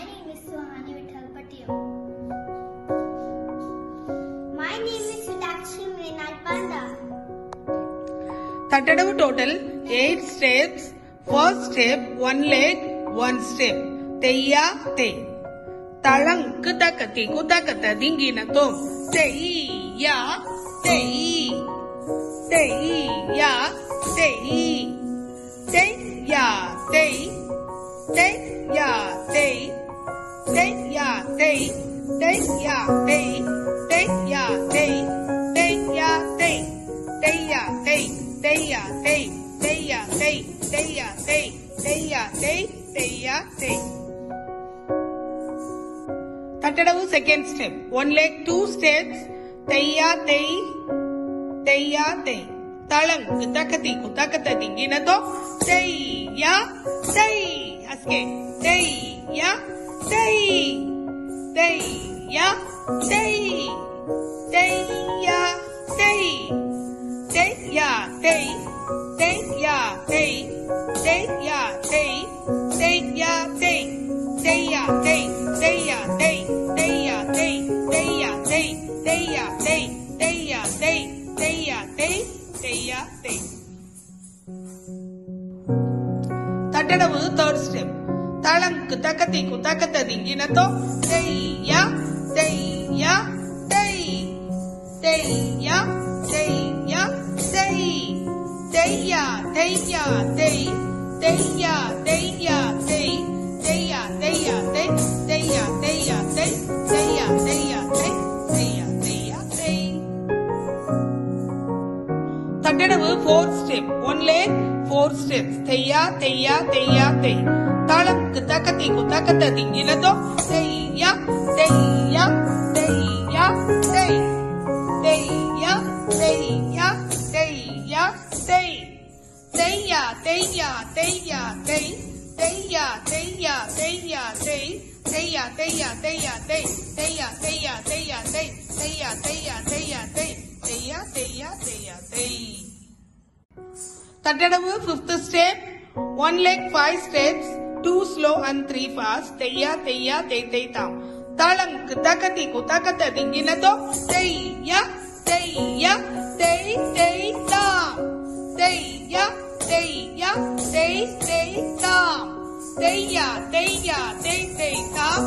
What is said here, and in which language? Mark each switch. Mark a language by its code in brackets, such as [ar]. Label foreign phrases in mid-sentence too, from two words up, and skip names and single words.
[en] is Suhani Vittal Patil. My name is Sudakshi Mrinal Panda. Tattadavu total 8 steps. First step, 1 leg, 1 step. Teyya tey. Talang kutakati kutakata dingina tom. Teyya tey. Teyya tey. Teyya tey. Teyya tey. Teyya tey. Teyya tey. Teyya tey. Teyya tey. Teyya tey. Teyya tey. Teyya tey. Teyya tey. Teyya tey. Teyya tey. Tattadavu second step. 1 leg 2 steps. Teyya tey. Teyya tey. Talang kutakati kutakata dinginato. Teyya tey. Aske. Teyya tey. Teyya tey. Teyya tey. Teyya tey. Teyya tey. Teyya tey. Teyya tey. Teyya tey. Teyya tey. Teyya tey. Teyya tey. Teyya tey. Teyya tey. Teyya tey. Teyya tey. Tattadavu third step. Talang kutakati kutakata dinginato. Teyya teyya tey. Teyya teyya tey. Teyya teyya tey. Teyya teyya tey. Teyya teyya tey. Teyya teyya tey. Teyya teyya tey. Teyya teyya tey. Tattadavu fourth step. 1 leg 4 steps. Teyya teyya teyya tey. Talang kutakati kutakata dinginato. Teyya teyya teyya tey. Teyya teyya teyya tey. Teyya teyya teyya tey. Teyya teyya teyya tey. Teyya teyya teyya tey. Teyya teyya teyya tey. Teyya teyya teyya tey. Teyya teyya teyya tey. Tattadavu fifth step. 1 leg 5 steps. 2 slow and 3 fast. Teyya teyya tey tey tam. Talang kutakati kutakata dinginato. Teyya teyya tey tey tam. Teyya teyya tey tey tam. Teyya teyya tey tey tam.